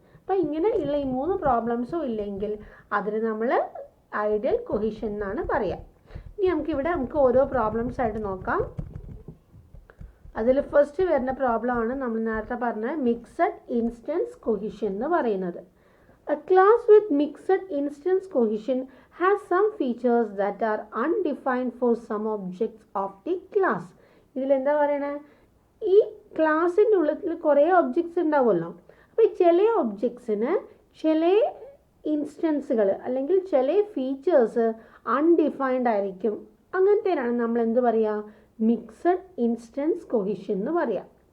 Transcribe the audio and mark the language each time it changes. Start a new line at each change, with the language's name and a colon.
Malayalam: അപ്പോൾ ഇങ്ങനെ ഉള്ള ഈ 3 പ്രോബ്ലംസും ഇല്ലെങ്കിൽ അതിന് നമ്മൾ ഐഡിയൽ കൊഹീഷൻ എന്നാണ് പറയുക. ഇനി നമുക്ക് ഓരോ പ്രോബ്ലംസ് ആയിട്ട് നോക്കാം. അതിൽ ഫസ്റ്റ് വരുന്ന പ്രോബ്ലമാണ് നമ്മൾ നേരത്തെ പറഞ്ഞ മിക്സഡ് ഇൻസ്റ്റൻസ് കൊഹീഷൻ എന്ന് പറയുന്നത്.
English: A class with mixed instance cohesion has some features that are undefined for some objects of the class.
Malayalam: ഇതിലെന്താ പറയണേ? ഈ ക്ലാസ്സിൻ്റെ ഉള്ളിൽ കുറേ ഒബ്ജക്ട്സ് ഉണ്ടാവുമല്ലോ. അപ്പോൾ ചില ഒബ്ജക്ട്സിന് ചില ഇൻസ്റ്റൻസുകൾ അല്ലെങ്കിൽ ചില ഫീച്ചേഴ്സ് അൺഡിഫൈൻഡ് ആയിരിക്കും. അങ്ങനത്തേനാണ് നമ്മൾ എന്ത് പറയുക? മിക്സഡ് ഇൻസ്റ്റൻസ് കൊഹീഷൻ എന്ന് പറയാം.